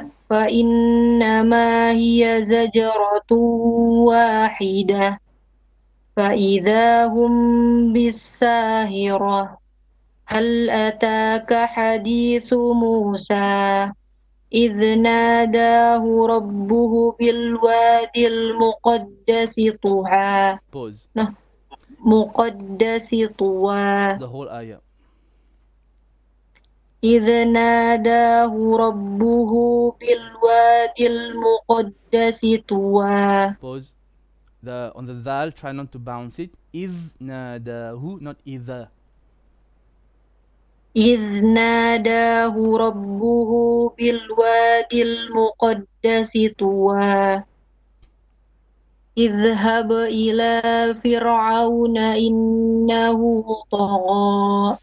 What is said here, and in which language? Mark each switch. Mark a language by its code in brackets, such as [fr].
[ar] فإنما هي زجرة واحدة فإذا هم بالساهرة هل أتاك حديث موسى إذ ناداه ربه بالوادي المقدس طوى [en] Pause. [ar] مقدس طوى [en] The whole ayah. [ar] إذ ناداه ربه بالوادي المقدس طوى [en] Pause. On the dal, try not to bounce it. [ar] إذ ناداه, [en] not [ar] إذا. إذ ناداه ربه بالوادي المقدس طوى اذهب إلى فرعون إنه طغى